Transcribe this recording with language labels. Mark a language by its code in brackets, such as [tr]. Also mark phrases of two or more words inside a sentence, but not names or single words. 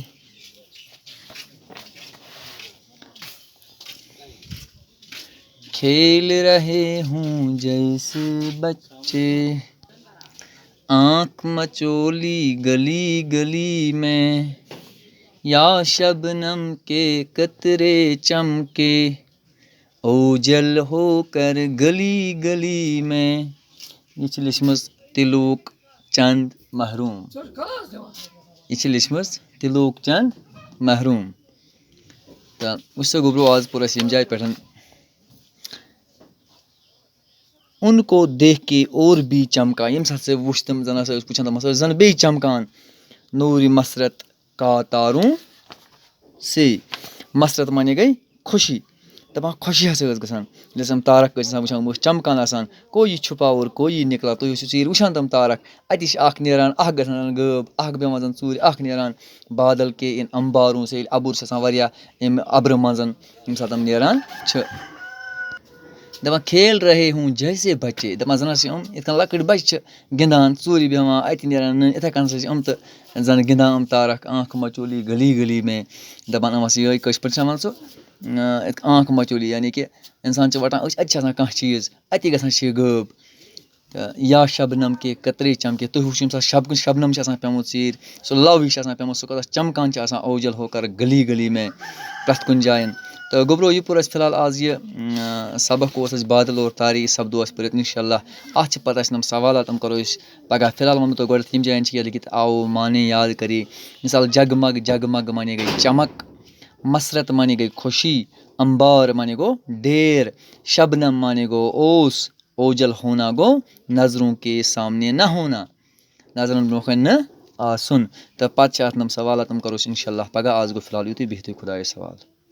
[ur] کھیل رہے ہوں جیسے بچے آنکھ مچولی گلی گلی میں, یا شبنم کے قطرے چمکے اوجل ہو کر گلی گلی میں. یہ لچھمز تلوک چند محروم. یہ لچھمز تلوک چند محروم. [ks] تو اس گوبرو آز پور یم جائے پہ [ur] ان کو دیکھ کے اور بھی چمکا [ks] یم سات سے وچ تم زن وچان تم زن بی چمکان [ur] نور مسرت کا تاروں سے. [ks] مسرت مانے گئی خوشی. دپان خوشی ہسا گژھان جیسے تارک وچان چمکان آسان [ur] کوئی چھپا اور کوئی نکلا. [ks] تھی ژیر وچان تم تارک اتہ اخ نیران اخ گژھان غٲب اخ بیٚہوان زن ژوٗرِ اخ نیران [ur] بادل کے ان انباروں سے. [ks] ابر سے آسان واریاہ امہِ ابرٕ منٛز ییٚمہِ ساتہٕ یِم نیران چھِ. [ur] دپان کھیل رہے ہوں جیسے بچے. [ks] دپان زن ہسا یِم یِتھ کٔنۍ لۄکٕٹۍ بچہِ چھِ گِنٛدان ژوٗرِ بیٚہوان اَتہِ نیران نٔنۍ یِتھَے کٔنۍ ہسا چھِ یِم تہٕ زن گِنٛدان یِم تارک [ur] آنکھ مچولی گلی گلی میں. [ks] دپان یِم ہسا یِہوٚے کٲشِر پٲٹھۍ چھِ وَنان سُہ [ur] آنکھ مچولی یعنی کہ [ks] اِنسان چھِ وَٹان أچھ اَتہِ چھِ آسان کانٛہہ چیٖز اَتی گژھان چھِ یہِ غٲب. [ur] تہٕ یا شبنم کے قطرے چمکے. [ks] تُہۍ وٕچھِو ییٚمہِ ساتہٕ شبنم چھِ آسان پیوٚمُت ژیٖرۍ سُہ لَو ہِش چھِ آسان پیوٚمُت سُہ کوتاہ چمکان چھِ آسان [ur] اوجل ہو کر گلی گلی میں [ks] پرٛٮ۪تھ کُنہِ جایَن. تہٕ گوٚبرو یہِ پوٚر اَسہِ فی الحال آز یہِ سبق اوس اَسہِ [ur] بادل اور تارے. [ks] یہِ سپدو اَسہِ پٔرِتھ اِنشاء اللہ. اَتھ چھِ پَتہٕ اَسہِ یِم سوالات یِم کَرو أسۍ پگاہ. فی الحال وَنو تۄہہِ گۄڈٮ۪تھ یِم جایَن چھِ یہِ لیکھِتھ آو مانے یاد کری. [ur] مثال جگمگ جگمگ [ks] مانے گئی [ur] چمک, مسرت [ks] مانے گئی [ur] خوشی, انبار [ks] مانے گو [ur] ڈھیر, شبنم [ks] مانے گو [ur] اوس, اوجل ہونا گو نظروں کے سامنے نہ ہونا, [ks] نظرن برونٛہہ کَنۍ نہٕ آسُن. تہٕ پَتہٕ چھِ اَتھ یِم سوالات یِم کَرو أسۍ اِنشاء اللہ پگاہ. آز گوٚو فی الحال یُتُے. بِہِو تُہۍ خۄدایَس حوالہٕ.